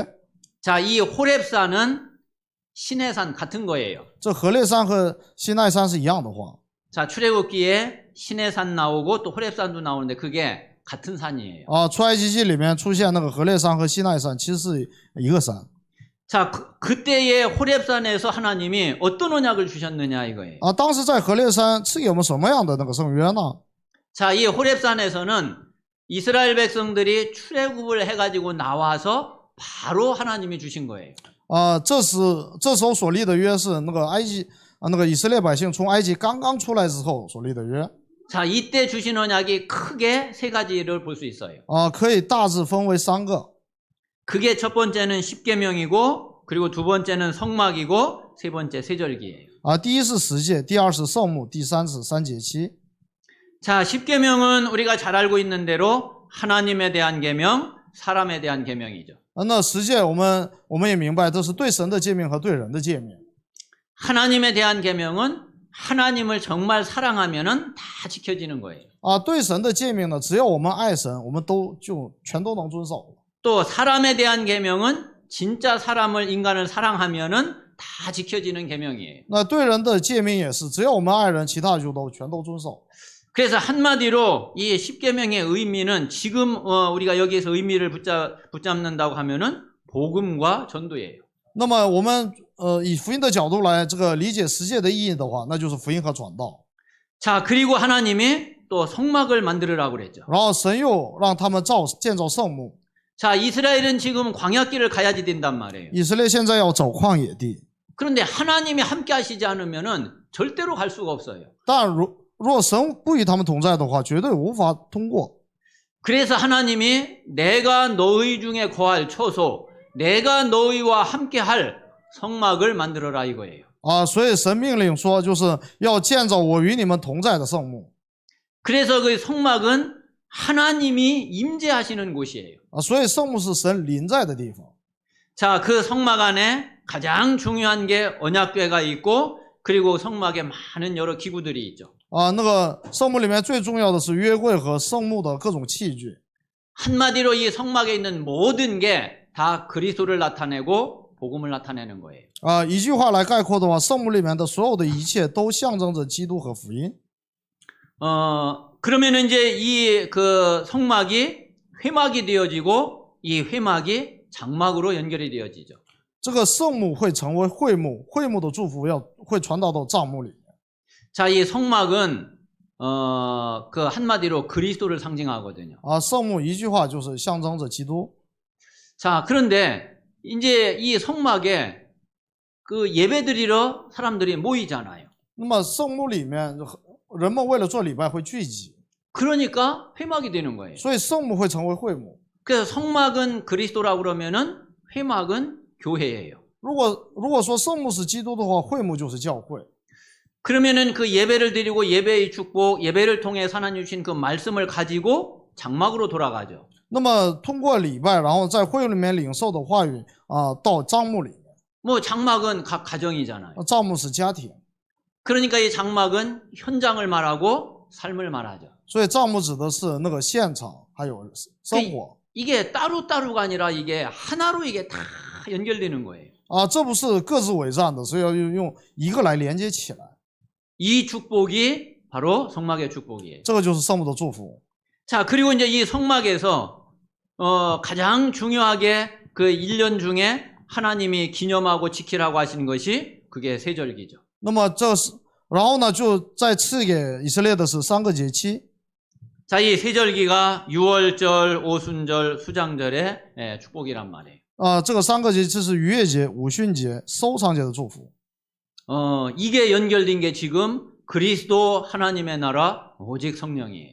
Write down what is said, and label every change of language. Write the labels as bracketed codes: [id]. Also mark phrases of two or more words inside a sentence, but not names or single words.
[ko] 자, 이 호렙산은 시내산 같은 거예요. [zh] 这何烈山和西奈山是一样的话。 [ko] 자, 출애굽기에 시내산 나오고 또 호렙산도 나오는데 그게 같은 산이에요. [zh] 啊，出埃及记里面出现那个何烈山和西奈山，其实是一个山。 [ko] 자, 그때의 호렙산에서 하나님이 어떤 언약을 주셨느냐 이거예요. [zh] 啊，当时在何烈山赐给我们什么样的那个圣约呢？ [ko] 자, 이 호렙산에서는 이스라엘 백성들이 출애굽을 해가지고 나와서 바로 하나님이 주신 거예요. [zh] 啊，这时候所立的约是那个那个以色列百姓从埃及刚刚出来之后所立的约。 [ko] 자, 이때 주신 언약이 크게 세 가지를 볼 수 있어요. [zh] 啊，可以大致分为3个。 [ko] 그게 첫 번째는 십계명이고, 그리고 두 번째는 성막이고, 세 번째 세절기예요. [zh] 啊，第一是十诫，第二是圣幕，第三是三节期。 [ko] 자, 십계명은 우리가 잘 알고 있는 대로 하나님에 대한 계명, 사람에 대한 계명이죠. [zh] 那十诫我们也明白，这是对神的诫命和对人的诫命。 [ko] 하나님에 대한 계명은 하나님을 정말 사랑하면은 다 지켜지는 거예요. [zh] 啊，对神的诫命呢，只要我们爱神，我们全都能遵守。 [ko] 또 사람에 대한 계명은 진짜 사람을 인간을 사랑하면은 다 지켜지는 계명이에요. [zh] 那对人的诫命也是，只要我们爱人，其他就全都遵守。 [ko] 그래서 한마디로 이 십계명의 의미는 지금 우리가 여기에서 의미를 붙잡는다고 하면은 복음과 전도예요. [zh] 那么我们以福音的角度来这个理解十诫的意义的话，那就是福音和传道。 [ko] 자, 그리고 하나님이 또 성막을 만들으라고 그랬죠. [zh] 然后神又让他们建造圣幕。 [ko] 자, 이스라엘은 지금 광야길을 가야지 된단 말이에요. [zh] 以色列现在要走旷野地， [ko] 그런데 하나님이 함께 하시지 않으면은 절대로 갈 수가 없어요. [zh] 但若神不与他们同在的话，绝对无法通过。 [ko] 그래서 하나님이 내가 너희 중에 거할 처소, 내가 너희와 함께할 성막을 만들어라 이거예요. [zh] 所以神命令说，就是要建造我与你们同在的圣幕。 [ko] 그래서 그 성막은 하나님이 임재하시는 곳이에요. [zh] 所以圣幕是神临在的地方。 [ko] 자, 그 성막 안에 가장 중요한 게 언약궤가 있고 그리고 성막에 많은 여러 기구들이 있죠. [zh] 那个圣幕里面最重要的是约柜和圣幕的各种器具。 [ko] 한마디로 이 성막에 있는 모든 게 다 그리스도를 나타내고 복음을 나타내는 거예요. [zh] 一句话来概括的话，圣幕里面的所有的一切都象征着基督和福音。 [ko] 그러면 이제 이 그 성막이 회막이 되어지고 이 회막이 장막으로 연결이 되어지죠. [zh] 这个圣幕会成为会幕，会幕的祝福会传导到帐幕里。 [ko] 자, 이 성막은 그 한마디로 그리스도를 상징하거든요. [zh] 圣幕一句话就是象征着基督。 [ko] 자, 그런데 이제 이 성막에 그 예배드리러 사람들이 모이잖아요. [zh] 那么圣幕里面人们为了做礼拜会聚集， [ko] 그러니까 회막이 되는 거예요. [zh] 所以圣幕会成为会幕。 [ko] 그래서 성막은 그리스도라고 그러면은 회막은 교회예요. [zh] 如果说圣幕是基督的话，会幕就是教会。 [ko] 그러면은 그 예배를 드리고 예배의 축복, 예배를 통해 하나님 주신 그 말씀을 가지고 장막으로 돌아가죠. [zh] 那么通过礼拜，然后在会里面领受的话语到帐幕里面。 [ko] 뭐 장막은 각 가정이잖아요. [zh] 帐幕是家庭， [ko] 그러니까 이 장막은 현장을 말하고 삶을 말하죠. [zh] 所以帐幕指的是那个现场还有生活。 [ko] 이게 따로따로가 아니라 이게 하나로 이게 다 연결되는 거예요. [zh] 这不是各自为战的，所以要用一个来连接起来。 [ko] 이 축복이 바로 성막의 축복이에요. [zh] 这个就是圣幕的祝福。 [ko] 자, 그리고 이제 이 성막에서 가장 중요하게 그 1년 중에 하나님이 기념하고 지키라고 하신 것이 그게 세절기죠. [zh] 那么然后呢，就再赐给以色列的是3个节期。 [ko] 자, 이 세절기가 유월절, 오순절, 수장절의 축복이란 말이에요. [zh] 这个3个节期是逾越节、五旬节、收藏节的祝福。 [ko] 이게 연결된 게 지금 그리스도 하나님의 나라 오직 성령이에요.